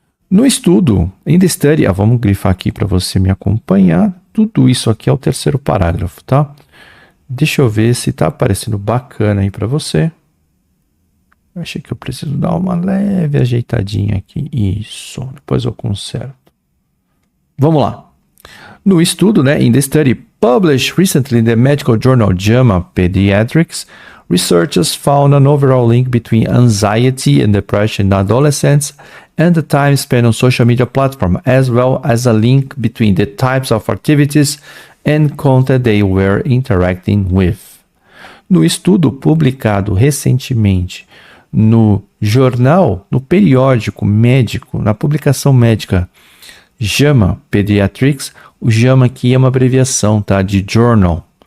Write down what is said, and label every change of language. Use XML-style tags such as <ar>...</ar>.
<pt>No estudo,</pt> <en>in the study,</en> <pt>vamos grifar aqui para você me acompanhar, tudo isso aqui é o terceiro parágrafo, tá? Deixa eu ver se está aparecendo bacana aí para você. Achei que eu preciso dar uma leve ajeitadinha aqui. Isso, depois eu conserto. Vamos lá. No estudo,</pt> <en>in the study published recently in the medical journal JAMA Pediatrics, researchers found an overall link between anxiety and depression in adolescents and the time spent on social media platforms, as well as a link between the types of activities and content they were interacting with.</en> <pt>No estudo publicado recentemente no jornal, no periódico médico, na publicação médica JAMA Pediatrics, o JAMA aqui é uma abreviação, tá? De Journal.</pt>